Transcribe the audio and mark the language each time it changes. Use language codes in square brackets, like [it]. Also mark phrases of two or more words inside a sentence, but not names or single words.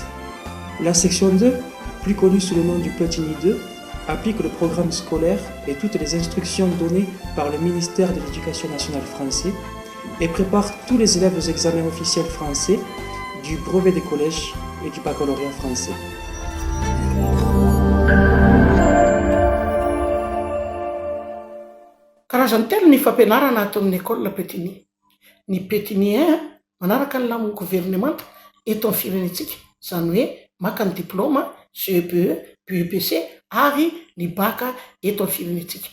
[fr] La section 2, plus connue sous le nom du Petigny 2, applique le programme scolaire et toutes les instructions données par le ministère de l'Éducation nationale français et prépare tous les élèves aux examens officiels français du brevet des collèges et du baccalauréat français. [mg] Karazany telo ny fampianarana ato amin'ny école Petigny. Ny Petigny 1 manaraka ny lamon'ny gouvernemanta eto amin'ny firenentsika, izany hoe maka ny diplôma CEPE, PEPC ary ny baka eto amin'ny firenentsika.